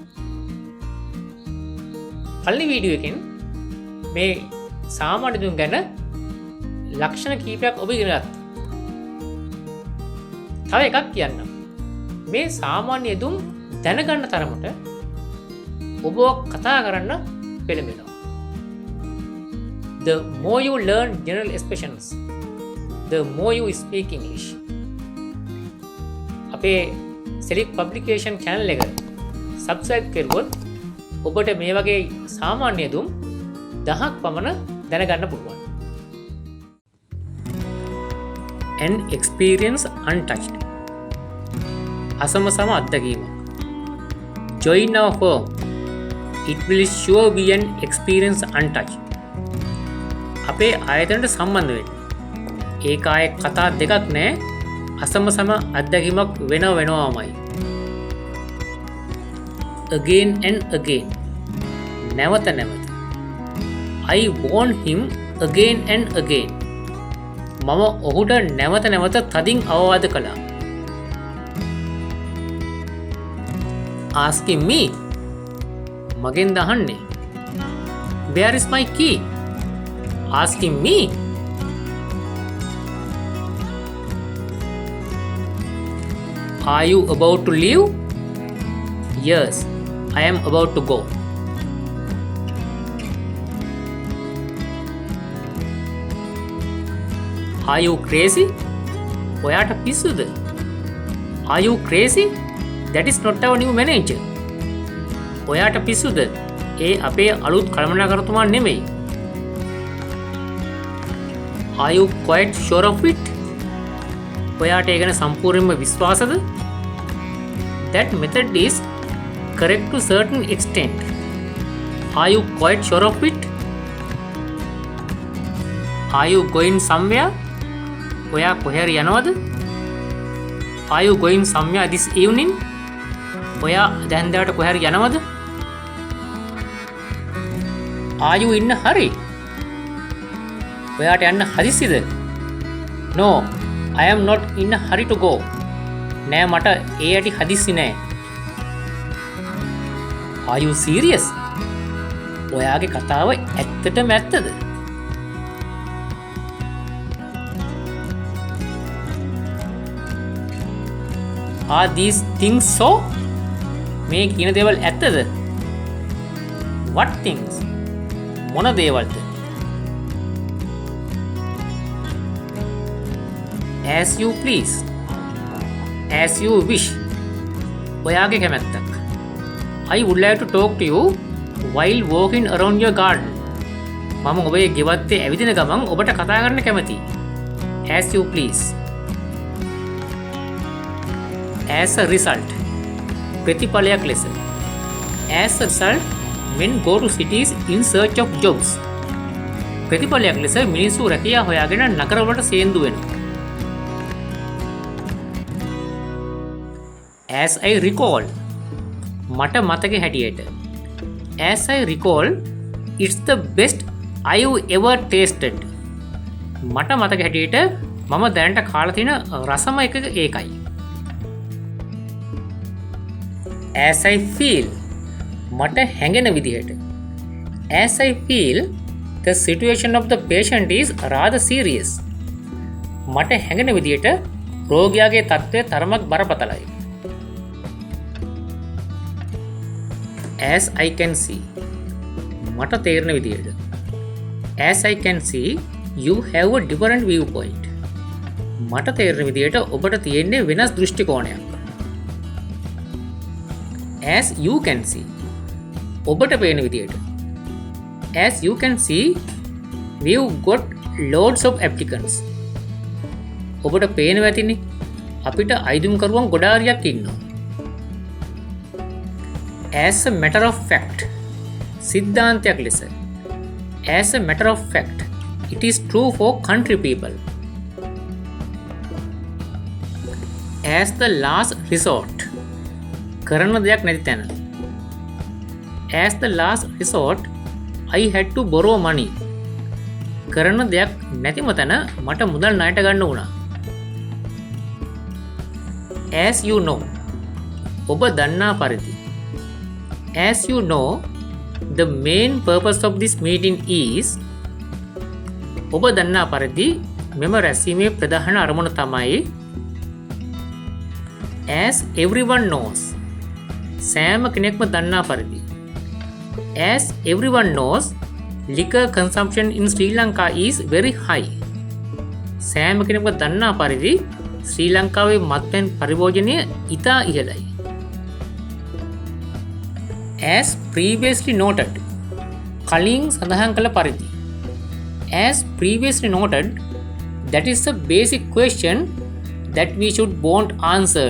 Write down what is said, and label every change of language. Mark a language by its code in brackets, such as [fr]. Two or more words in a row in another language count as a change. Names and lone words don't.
[si] පළවෙනි වීඩියෝ එකෙන් මේ සාමාන්‍ය දුම් ගැන ලක්ෂණ කීපයක් ඔබ ඉගෙන ගත්තා. තව එකක් කියන්නම්. මේ සාමාන්‍ය දුම් දැනගන්න තරමට ඔබ කතා කරන්න පෙළඹෙනවා. [en] The more you learn general expressions, the more you speak English. [si] අපේ Select Publication channel එක subscribe කරුවොත් ඔබට මේ වගේ සාමාන්‍ය දුම් 10ක් පමණ දැනගන්න පුළුවන්. [en] An experience untouched. [si] අසමසම අත්දැකීමක්. [en] Join our firm. It will sure be an experience untouched. [si] අපේ ආයතනයට සම්බන්ධ වෙන්න. ඒක ආයේ කතා දෙකක් නෑ, අසමසම අත්දැකීමක් වෙනවමයි. [en] Again and again. [si] නැවත නැවත. [en] I warned him again and again. [si] මම ඔහුට නැවත නැවත තදින් අවවාද කළා. [en] Asking me. [si] මගෙන් දහන්නේ. [en] Where is my key? Asking me. Are you about to leave? Yes, I am about to go. Are you crazy? [si] ඔයාට පිස්සුද? [en] Are you crazy? That is not our new manager. [si] ඔයාට පිස්සුද? ඒ අපේ අලුත් කළමනාකරුතුමා නෙමෙයි. [en] Are you quite sure of it? [si] ඔයාට ඒ ගැන සම්පූර්ණයෙන්ම විශ්වාසද? [en] That method is correct to certain extent. Are you quite sure of it? Are you going somewhere? [si] ඔයා කොහෙර යනවද? [en] Are you going somewhere this evening? [si] ඔයා දැන්දාට කොහෙර යනවද? [en] Are you in a hurry? [si] ඔයාට යන්න හදිස්සිද? [en] No, I am not in a hurry to go. [si] නෑ මට ඒ යටි හදිස්සි නෑ. [en] Are you serious? [si] ඔයාගේ කතාව ඇත්තටම ඇත්තද? [en] Are these things so? [si] මේ කියන දේවල් ඇත්තද? [en] What things? [si] මොන දේවල්ද? [en] As you please. As you wish. [si] ඔයාගේ කැමැත්තක්. [en] I would like to talk to you while walking around your garden. [si] මම ඔබේ ගෙවත්තේ ඇවිදින ගමන් ඔබට කතා කරන්න කැමතියි. [en] As you please. As a result. [si] ප්‍රතිඵලයක් ලෙස. [en] As a result, men go to cities in search of jobs. [si] ප්‍රතිඵලයක් ලෙස මිනිස්සු රැකියා හොයාගෙන නගරවලට සේන්දු වෙනවා. [en] As I recall. [si] මට මතක හැටියට. [en] As I recall, it's the best I've ever tasted. [si] මට මතක හැටියට මම දැනට කාලා තියෙන රසම එක ඒකයි. [en] As I feel. [si] මට හැඟෙන විදිහට. [en] As I feel, the situation of the patient is rather serious. [si] මට හැඟෙන විදිහට රෝගියාගේ තත්ත්වය තරමක් බරපතලයි. [en] As I can see. [si] මට තේරෙන විදිහට. [en] As I can see, you have a different viewpoint. [si] මට තේරෙන විදිහට ඔබට තියෙන්නේ වෙනස් දෘෂ්ටි කෝණයක්. [en] As you can see. [si] ඔබට පේන විදිහට. [en] As you can see, we've got loads of applicants. [si] ඔබට පේනවා ඇතිනේ අපිට අයිදුම්කරුවන් ගොඩාරියක් ඉන්නවා. [en] As a matter of fact. [si] සිද්ධාන්තයක් ලෙස. [en] As a matter of fact, it is true for country people. As the last resort. [si] කරන්න දෙයක් නැති තැන. [en] As the last resort, I had to borrow money. [si] කරන්න දෙයක් නැතිම තැන මට මුදල් ණයට ගන්න වුණා. [en] As you know. [si] ඔබ දන්නා පරිදි. [en] As you know, the main purpose of this meeting is [si] ඔබ දන්නා පරිදි මෙම රැස්වීමේ ප්‍රධාන අරමුණ තමයි [en] as everyone knows [si] සෑම කෙනෙක්ම දන්නා පරිදි [en] as everyone knows liquor consumption in Sri Lanka is very high [si] සෑම කෙනෙක්ම දන්නා පරිදි ශ්‍රී ලංකාවේ මත්පැන් පරිභෝජනය ඉතා ඉහළයි. [en] As previously noted [si] කලින් සඳහන් කළ පරිදි [en] As previously noted, that is a basic question that we should want answered.